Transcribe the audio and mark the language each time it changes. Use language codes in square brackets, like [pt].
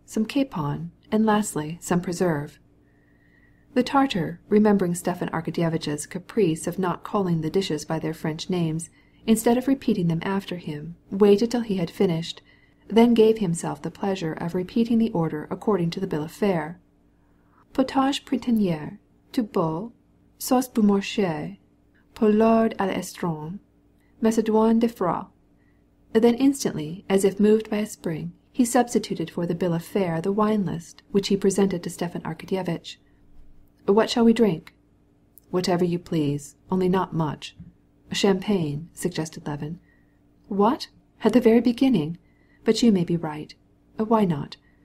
[en] some capon, and lastly some preserve." The Tartar, remembering Stepan Arkadyevitch's caprice of not calling the dishes by their French names, instead of repeating them after him, waited till he had finished, then gave himself the pleasure of repeating the order according to the bill of fare. [fr] "Potage printanier, tout beau, sauce Beaumarchais, poulard à l'estran, macédoine de froid." [en] Then instantly, as if moved by a spring, he substituted for the bill of fare the wine list, which he presented to Stepan Arkadyevitch. "What shall we drink?" "Whatever you please, only not much." "Champagne," suggested Levin. "What? At the very beginning? But you may be right. Why not?